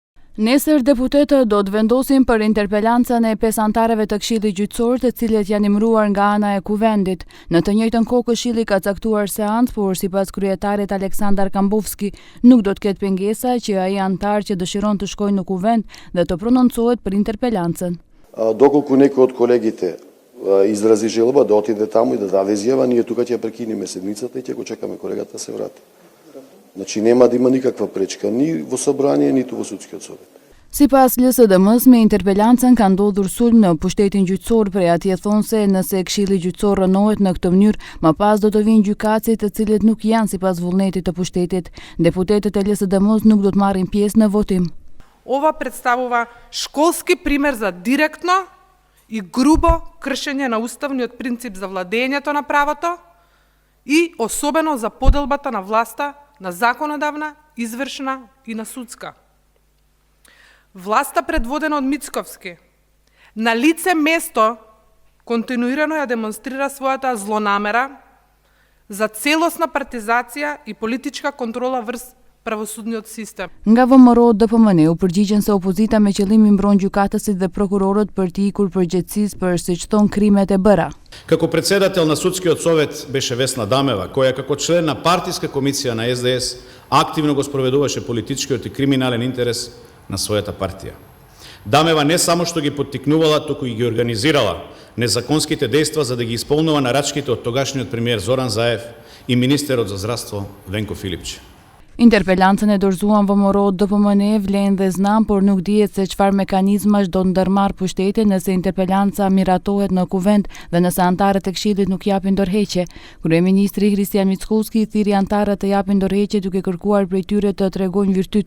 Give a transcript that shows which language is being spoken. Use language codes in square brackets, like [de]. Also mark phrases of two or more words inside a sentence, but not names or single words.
[sq] Nesër deputetët do të vendosin për interpelancën e 5 anëtarëve të Këshillit Gjyqësor, të cilët janë imëruar nga ana e Kuvendit. Në të njëjtën kohë Këshilli ka caktuar seancë, por sipas kryetarit Aleksandar Kambovski, nuk do të ketë pengesa që ai anëtar që dëshiron të shkojë në Kuvend dhe të prononcohet për interpelancën. [mk] Доколку некој од колегите изрази желба да отиде таму и да даде изјава, ние тука ќе прекинеме седмицата и ќе го чекаме колегата да се врати. Значи нема да има никаква пречка ни во собрание, ниту во судскиот совет. [sq] Sipas LSDM-s, me interpelancën ka ndodhur sulm në pushtetin gjyqësor, prej atje thonë se nëse Këshilli Gjyqësor rënohet në këtë mënyrë, më pas do të vinë gjykatësit të cilët nuk janë sipas vullnetit të pushtetit. Deputetët e LSDM-s nuk do të marrin pjesë në votim. [mk] Ова представува школски пример за директно и грубо кршење на уставниот принцип за владењето на правото и особено за поделбата на власта на законодавна, извршна и на судска. Власта предводена од Мицковски на лице место континуирано ја демонстрира својата злонамера за целосна партизација и политичка контрола врз правосудниот систем. [sq] Nga VMRO DPMN u përgjigjen se opozita me qëllim i mbron gjykatësit dhe prokurorët për të ikur përgjegjësisë për siç thon krimet e bëra. [mk] Како председател на судскиот совет беше Весна Дамева, која како член на партиска комисија на СДС активно го спроведуваше политичкиот и криминален интерес на својата партија. Дамева не само што ги поттикнувала, туку и ги организирала незаконските дејства за да ги исполнува нарачките од тогашниот премиер Зоран Заев и министерот за здравство Венко Филипче. [sq] Interpelancën e dorëzuan VMRO DPMN vlen dhe znam, por nuk dihet se çfarë mekanizmash do ndërmarr pushteti nëse interpelanca miratohet në Kuvend dhe nëse anëtarët e Këshillit nuk japin dorëheqje. Kryeministri Hristian Mickoski thiri anëtarët të japin dorëheqje duke kërkuar prej tyre të tregojnë virtyt.